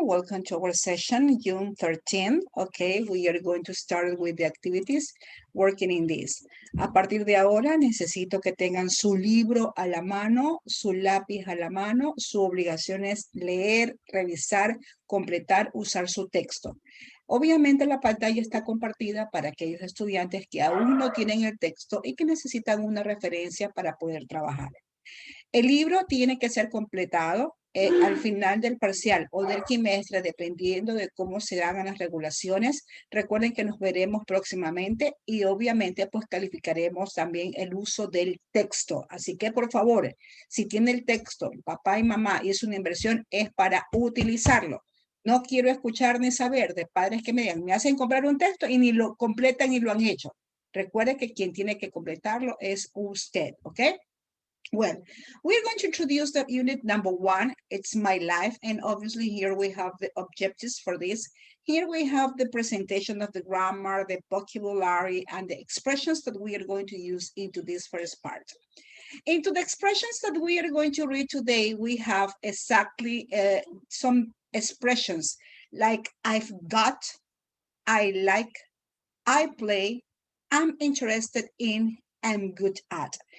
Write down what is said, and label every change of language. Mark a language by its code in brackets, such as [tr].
[en] Welcome to our session, June 13th. Okay, we are going to start with the activities working in this. [es] A partir de ahora, necesito que tengan su libro a la mano, su lápiz a la mano. Su obligación es leer, revisar, completar, usar su texto. Obviamente la pantalla está compartida para aquellos estudiantes que aún no tienen el texto y que necesitan una referencia para poder trabajar. El libro tiene que ser completado al final del parcial o del trimestre, dependiendo de cómo se hagan las regulaciones. Recuerden que nos veremos próximamente y obviamente pues calificaremos también el uso del texto. Así que por favor, si tiene el texto, papá y mamá, y es una inversión, es para utilizarlo. No quiero escuchar ni saber de padres que me digan, me hacen comprar un texto y ni lo completan ni lo han hecho. Recuerde que quien tiene que completarlo es usted, ¿ok? [en] Well, we're going to introduce the unit number 1. It's my life. And obviously here we have the objectives for this. Here we have the presentation of the grammar, the vocabulary, and the expressions that we are going to use into this first part. Into the expressions that we are going to read today, we have exactly some expressions like I've got, I like, I play, I'm interested in, I'm good at.